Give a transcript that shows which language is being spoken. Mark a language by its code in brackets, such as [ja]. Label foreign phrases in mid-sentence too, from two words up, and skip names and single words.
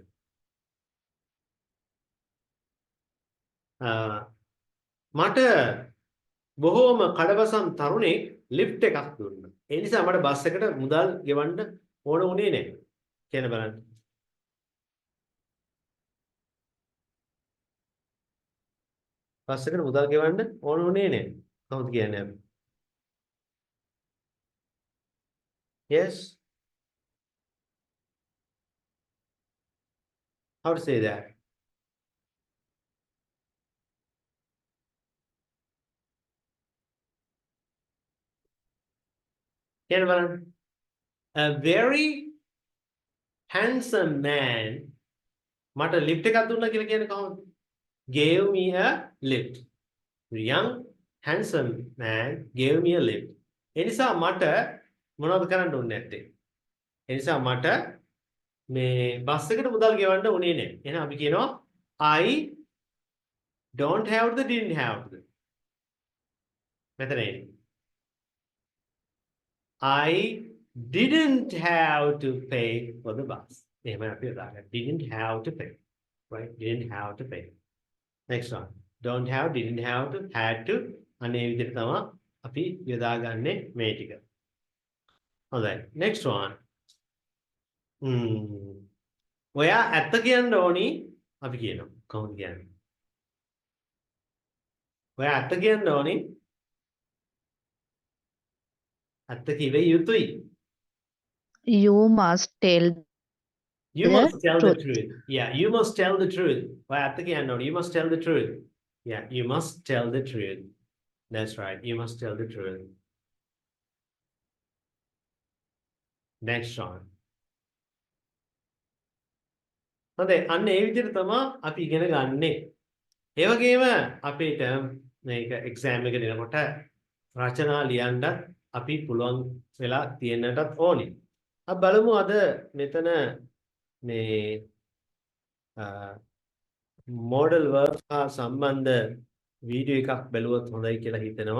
[si] මට බොහෝම කඩවසම් තරුණෙක් ලිෆ්ට් එකක් දුන්නා. ඒ නිසා මට බස් එකට මුදල් ගෙවන්න ඕන වුණේ නැහැ. කියන බලන්න. බස් එකට මුදල් ගෙවන්න ඕන වුණේ නැහැ. කොහොමද කියන්නේ අපි? [en] Yes. How to say that? [si] කියන බලන්න. [en] A very handsome man [si] මට ලිෆ්ට් එකක් දුන්නා කියලා කියන්නේ කොහොමද? [en] Gave me a lift. A young handsome man gave me a lift. [si] ඒ නිසා මට මොනවද කරන්න ඕනේ නැත්තේ? ඒ නිසා මට මේ බස් එකට මුදල් ගෙවන්න උනේ නැහැ. එහෙනම් අපි කියනවා [en] I don't have the didn't have the. [si] මෙතන එන්නේ. [en] I didn't have to pay for the bus. [si] එහෙම අපි යොදාගන්න. [en] Didn't have to pay. Right? Didn't have to pay. Next one. Don't have, didn't have to, had to. [si] අනේ විදිහට තමයි අපි යොදාගන්නේ මේ ටික. හොඳයි. [en] Next one. [si] ඔයා ඇත්ත කියන්න ඕනි අපි කියනවා. කොහොමද කියන්නේ? ඔයා ඇත්ත කියන්න ඕනි. ඇත්ත කිව යුතුයි. [en] You must tell You the must tell the truth. truth. Yeah, you must tell the truth. [si] ඔයා ඇත්ත කියන්න ඕනි. [en] You must tell the truth. Yeah, you must tell the truth. That's right. You must tell the truth. Next one. [si] හොඳයි අන්න ඒ විදිහට තමයි අපි ඉගෙන ගන්නෙ. ඒ වගේම අපිට මේක එක්සෑම් එක දෙනකොට රචනා ලියන්න අපි පුළුවන් වෙලා තියෙන්නටත් ඕනි. අපි බලමු අද මෙතන මේ [en] modal verb [si] හා සම්බන්ධ වීඩියෝ එකක් බැලුවොත් හොඳයි කියලා හිතෙනවා.